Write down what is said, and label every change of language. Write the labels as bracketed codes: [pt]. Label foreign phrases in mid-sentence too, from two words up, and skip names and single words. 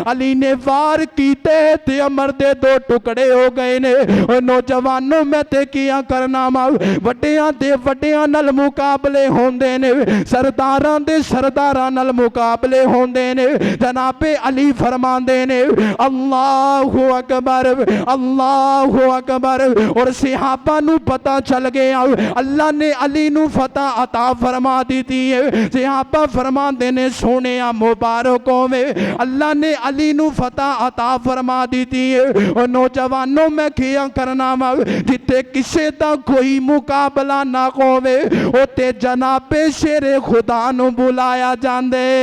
[pa] علی نے وار کیتے تے امر دے 2 ٹکڑے ہو گئے نے. اور نوجوانو میں تے کیا کرنا ما وڈیاں دے وڈیاں نل مقابلے ہوندے نے، سرداراں دے سرداراں نل مقابلے ہوندے نے. جنابِ علی فرماندے نے [ar] الله أكبر الله أكبر. [pa] اور صحابہ نو پتا چل گیا اللہ نے علی نو فتح عطا فرما دی ہے. صحابہ فرماندے نے سوہنے مبارک ہووے اللہ نے علی نو فتح عطا فرما دی ہے. اور نوجوانو میں کیا کرنا وا جتھے کسے دا کوئی مقابلہ نا ہووے اوتھے جنابِ شیرِ خدا نو بلایا جاندے.